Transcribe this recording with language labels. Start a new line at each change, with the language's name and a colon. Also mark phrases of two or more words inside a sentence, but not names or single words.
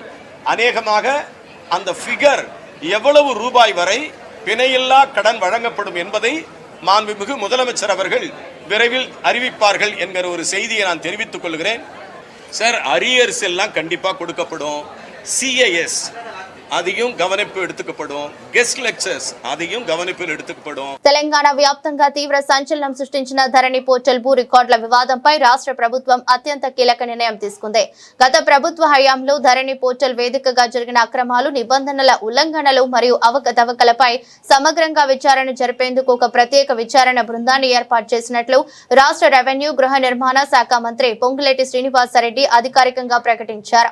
Tamil: அநேகமாக அந்த ஃபிகர் எவ்வளவு ரூபாய் வரை பிணையில்லா கடன் வழங்கப்படும் என்பதை மாண்புமிகு முதலமைச்சர் அவர்கள் விரைவில் அறிவிப்பார்கள் என்கிற ஒரு செய்தியை நான் தெரிவித்துக் கொள்கிறேன். சார், அரியர்ஸ் எல்லாம் கண்டிப்பாக கொடுக்கப்படும். சிஐஎஸ் அதையும் கவனிப்பு எடுத்துக்கப்படும். கெஸ்ட் லெக்చర్స్ அதையும் கவனிப்பில் எடுத்துக்கப்படும்.
Telugu: తెలంగాణ వ్యాప్తంగా తీవ్ర సంచలనం సృష్టించిన ధరణి పోర్టల్ భూ రికార్డుల వివాదంపై రాష్ట్ర ప్రభుత్వం అత్యంత కీలక నిర్ణయం తీసుకుంది. గత ప్రభుత్వ హయాంలో ధరణి పోర్టల్ వేదికగా జరిగిన అక్రమాలు, నిబంధనల ఉల్లంఘనలు మరియు అవకతవకలపై సమగ్రంగా విచారణ జరిపేందుకు ఒక ప్రత్యేక విచారణ బృందాన్ని ఏర్పాటు చేసినట్లు రాష్ట్ర రెవెన్యూ, గృహ నిర్మాణ శాఖ మంత్రి పొంగులేటి శ్రీనివాసరెడ్డి అధికారికంగా ప్రకటించారు.